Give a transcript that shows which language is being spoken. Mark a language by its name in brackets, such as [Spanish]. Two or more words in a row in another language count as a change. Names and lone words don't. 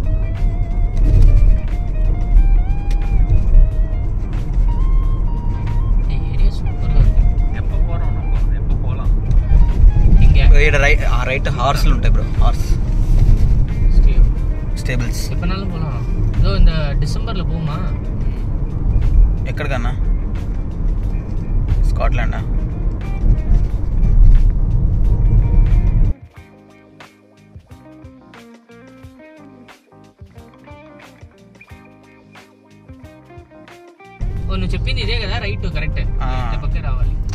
[Telugu] రైట్ హార్స్లు ఉంటాయి బ్రో, [English] horse stables. [Tamil] எப்பனாலும் போலாம். இதோ இந்த டிசம்பர்ல போமா? [Telugu] ఎక్కడికన్నా? స్కాట్లాండా? ఓ నువ్వు చెప్పింది ఇదే కదా, [English] right correct, [Telugu] పక్కే రావాలి.